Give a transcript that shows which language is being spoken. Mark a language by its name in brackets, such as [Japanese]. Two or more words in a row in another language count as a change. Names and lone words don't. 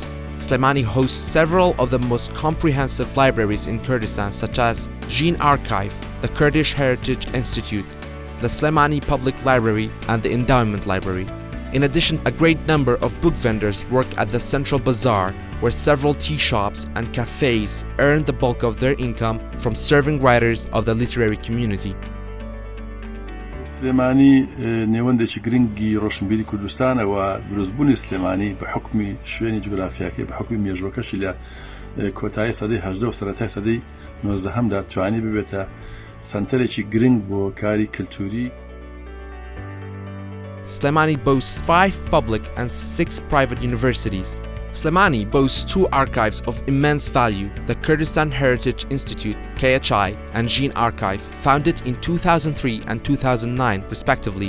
[English] Slemani hosts several of the most comprehensive libraries in Kurdistan, such as Jin Archive, the Kurdish Heritage Institute, the Slemani Public Library, and the Endowment Library. In addition, a great number of book vendors work at the Central Bazaar, where several tea shops and cafes earn the bulk of their income from serving writers of the literary community. [Central Kurdish] سلێمانی نێوەندێکی گرنگی ڕۆشنبیری کوردستانە و دروستبوونی سلێمانی بە حکمی شوێنی جوگرافیاکەی بە حکمی مێژووەکەشی لە کۆتایی سەدەی 18 و سەرەتای سەدەی 19دا توانی ببێتە سەنتەرێکی گرنگ بۆ کاری کلتووری. [English] Slemani boasts 5 public and 6 private universities. Slemani boasts 2 archives of immense value, the Kurdistan Heritage Institute, KHI, and Jin Archive, founded in 2003 and 2009, respectively.